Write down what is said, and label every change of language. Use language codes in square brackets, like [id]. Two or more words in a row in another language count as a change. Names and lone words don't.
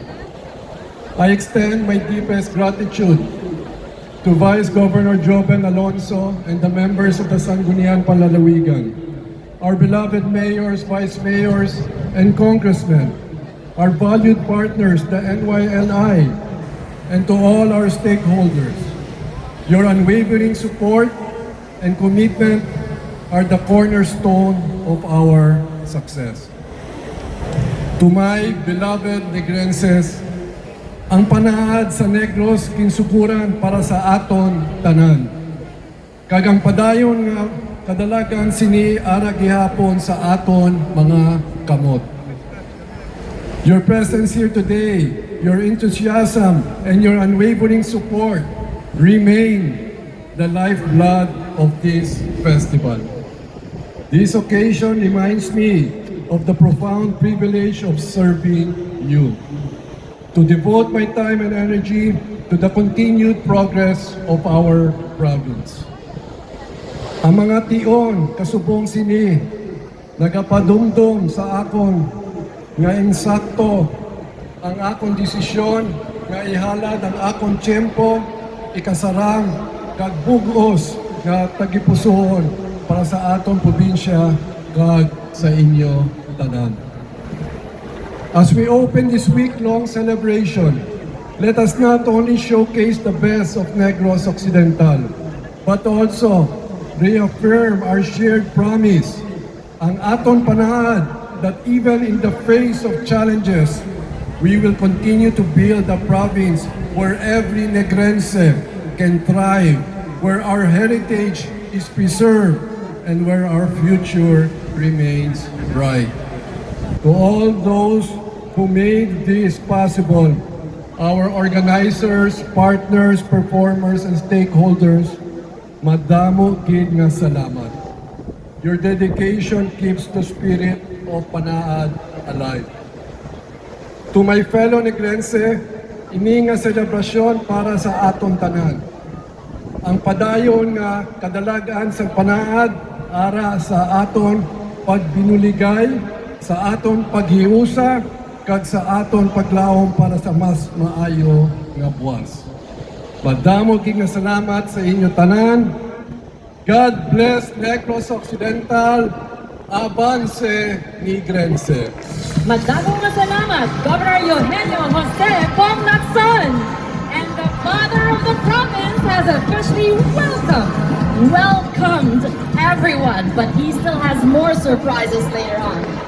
[en] I extend my deepest gratitude to Vice Governor Joven Alonso and the members of the Sangguniang Panlalawigan, our beloved mayors, vice mayors, and congressmen, our valued partners, the NYLI, and to all our stakeholders. Your unwavering support and commitment are the cornerstone of our success. To my beloved Negrenses, [hil] ang Panaad sa Negros kinsukuran para sa aton tanan. Kagang padayon nga kadalagan sini ara gihapon sa aton mga kamot. [en] Your presence here today, your enthusiasm, and your unwavering support remain the lifeblood of this festival. This occasion reminds me of the profound privilege of serving you, to devote my time and energy to the continued progress of our province. [hil] Ang mga tion kasubong sini nagapadumdum sa akon nga insakto ang akong desisyon nga ihalad ang akong tiyempo, ikasarang kag bugos nga tagipusoon para sa atong probinsya kag sa inyo tanan. [en] As we open this week-long celebration, let us not only showcase the best of Negros Occidental, but also reaffirm our shared promise, [hil] ang aton Panaad, [en] that even in the face of challenges, we will continue to build a province where every Negrense can thrive, where our heritage is preserved, and where our future remains bright. To all those who made this possible, our organizers, partners, performers, and stakeholders, [hil] madamo gid nga salamat. [en] Your dedication keeps the spirit of Panaad alive. To my fellow Negrense, [hil] ini nga selebrasyon para sa aton tanan. Ang padayon nga kadalagan sa Panaad ara sa aton pagbinuligay, sa aton paghiusa, kag sa aton paglaom para sa mas maayo nga buwas. Madamo gid nga salamat sa inyo tanan. [en] God bless Negros Occidental. Avance Negrense. [hil] Madagong nga salamat, Governor Eugenio Jose Pong Lacson. [en] And the father of the province has officially welcomed everyone, but he still has more surprises later on.